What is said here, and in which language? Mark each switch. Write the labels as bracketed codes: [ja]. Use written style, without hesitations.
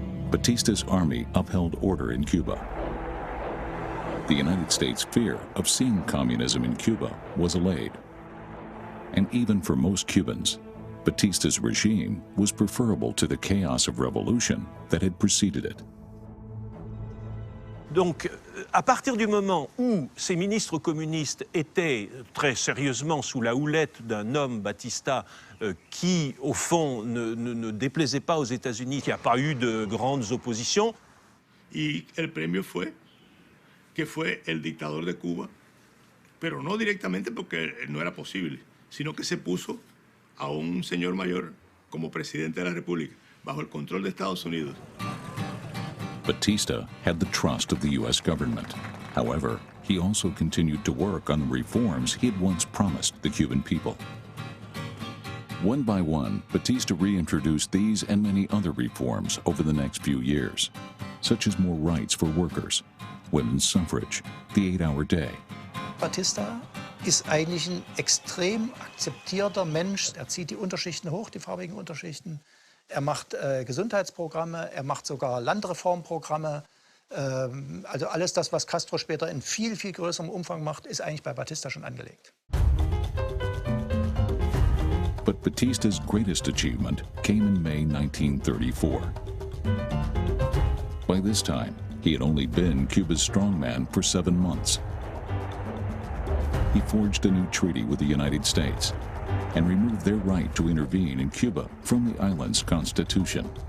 [en] Batista's army upheld order in Cuba. The United States' fear of seeing communism in Cuba was allayed. And even for most Cubans, Batista's regime was preferable to the chaos of revolution that had preceded it. [fr] Donc, à partir du moment où ces ministres communistes étaient très sérieusement sous la houlette d'un homme, Batista, qui, au fond, ne déplaisait pas aux États-Unis, qui n'a pas eu de grandes oppositions. [es] Y el premio fue que fue el dictador de Cuba, pero no directamente porque no era posible, sino que se puso a un señor mayor como presidente de la República, bajo el control de Estados Unidos. [en] Batista had the trust of the U.S. government. However, he also continued to work on the reforms he had once promised the Cuban people. One by one, Batista reintroduced these and many other reforms over the next few years, such as more rights for workers, women's suffrage, the 8-hour day. [de] Batista ist eigentlich ein extrem akzeptierter Mensch. Er zieht die Unterschichten hoch, die farbigen Unterschichten. Er macht Gesundheitsprogramme, er macht sogar Landreformprogramme. Also alles das, was Castro später in viel, viel größerem Umfang macht, ist eigentlich bei Batista schon angelegt. [en] But Batista's greatest achievement came in May 1934. By this time, he had only been Cuba's strongman for 7 months. He forged a new treaty with the United States and removed their right to intervene in Cuba from the island's constitution.